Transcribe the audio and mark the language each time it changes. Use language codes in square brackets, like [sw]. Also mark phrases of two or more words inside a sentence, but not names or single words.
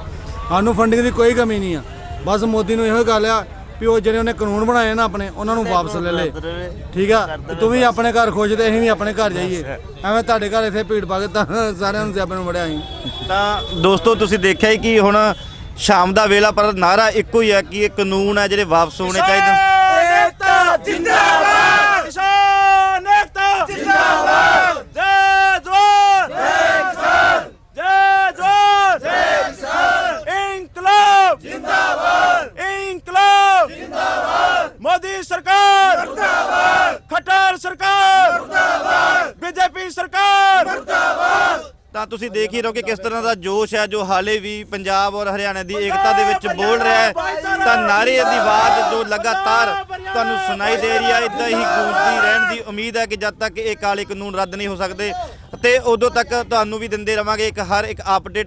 [pa] ਸਾਨੂੰ ਫੰਡਿੰਗ ਦੀ ਕੋਈ ਕਮੀ ਨਹੀਂ ਆ, ਬਸ ਮੋਦੀ ਨੂੰ ਇਹੋ ਗੱਲ ਆ ਵੀ ਉਹ ਜਿਹੜੇ ਉਹਨੇ ਕਾਨੂੰਨ ਬਣਾਏ ਨਾ ਆਪਣੇ, ਉਹਨਾਂ ਨੂੰ ਵਾਪਸ ਲੈ ਲੈ, ਠੀਕ ਆ। ਤੇ ਤੂੰ ਵੀ ਆਪਣੇ ਘਰ ਖੁਸ਼ ਤੇ ਅਸੀਂ ਵੀ ਆਪਣੇ ਘਰ ਜਾਈਏ, ਐਵੇਂ ਤੁਹਾਡੇ ਘਰ ਇੱਥੇ ਭੀੜ ਪਾ ਕੇ ਤਾਂ ਸਾਰਿਆਂ ਨੂੰ ਸਿਆਪੇ ਨੂੰ ਵੜਿਆ ਅਸੀਂ। ਤਾਂ ਦੋਸਤੋ ਤੁਸੀਂ ਦੇਖਿਆ ਹੀ ਕਿ ਹੁਣ ਸ਼ਾਮ ਦਾ ਵੇਲਾ, ਪਰ ਨਾਰਾ ਇੱਕੋ ਹੀ ਹੈ ਕਿ ਇਹ ਕਾਨੂੰਨ ਹੈ ਜਿਹੜੇ ਵਾਪਸ ਹੋਣੇ ਚਾਹੀਦੇ। [hi] एकता जिंदाबाद, किसान एकता जिंदाबाद, जय जवान जय किसान, जय जवान जय किसान, इंकलाब जिंदाबाद, इंकलाब जिंदाबाद, मोदी सरकार मुर्दाबाद, खट्टर सरकार मुर्दाबाद, बीजेपी सरकार मुर्दाबाद। [pa] ਤਾਂ ਤੁਸੀਂ ਦੇਖ ਹੀ ਰਹੋ ਕਿ ਕਿਸ ਤਰ੍ਹਾਂ ਦਾ ਜੋਸ਼ ਹੈ ਜੋ ਹਾਲੇ ਵੀ ਪੰਜਾਬ ਔਰ ਹਰਿਆਣਾ ਦੀ ਏਕਤਾ ਦੇ ਵਿੱਚ ਬੋਲ ਰਿਹਾ ਹੈ। ਤਾਂ ਨਾਰੇ ਦੀ ਆਵਾਜ਼ ਜੋ ਲਗਾਤਾਰ ਤੁਹਾਨੂੰ ਸੁਣਾਈ ਦੇ ਰਹੀ ਹੈ, ਇਦਾਂ ਹੀ ਗੂੰਜਦੀ ਰਹਿਣ ਦੀ ਉਮੀਦ ਹੈ ਕਿ ਜਦ ਤੱਕ ਇਹ ਕਾਲੇ ਕਾਨੂੰਨ ਰੱਦ ਨਹੀਂ ਹੋ ਸਕਦੇ ਤੇ ਉਦੋਂ ਤੱਕ ਤੁਹਾਨੂੰ ਵੀ ਦਿੰਦੇ ਰਵਾਂਗੇ ਹਰ ਇੱਕ ਅਪਡੇਟ।